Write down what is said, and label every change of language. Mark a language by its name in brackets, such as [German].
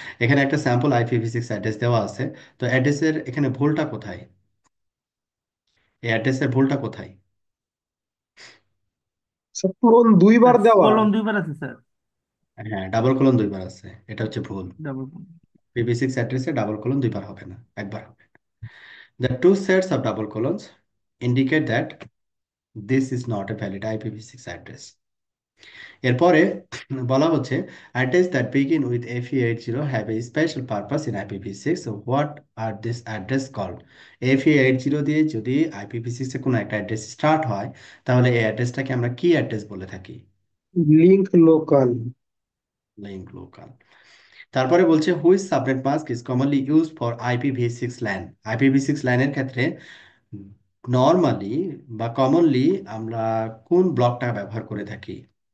[Bangla] এখানে একটা sample আইপিভি6 address দেওয়া আছে। তো অ্যাড্রেসের এখানে ভুলটা কোথায়, এই অ্যাড্রেসের ভুলটা কোথায়? স্যার পূরণ দুইবার স্যার দেওয়া। কলম দুইবার আছে স্যার। হ্যাঁ, ডাবল কোলন দুইবার আছে, এটা হচ্ছে ভুল। ডাবল কলম। পিভি6 অ্যাড্রেসে ডাবল কোলন দুইবার হবে না, একবার হবে। [English] The two sets of double colons indicate that this is not a valid IPv6 address. [Bangla] এরপরে বলা হচ্ছে [English] address that begin with FE80 have a special purpose in IPv6. So what are this address called? [Bangla] FE80 দিয়ে যদি IPv6 এ কোনো একটা address start হয়, তাহলে এই অ্যাড্রেসটাকে আমরা কি অ্যাড্রেস বলে থাকি? Link local. Link local. তারপরে বলছে [English] Which subnet mask is commonly used for IPv6 LAN. [Bangla] IPv6 ল্যানের ক্ষেত্রে নর্মালি বা কমনলি আমরা কোন ব্লকটা ব্যবহার করে থাকি?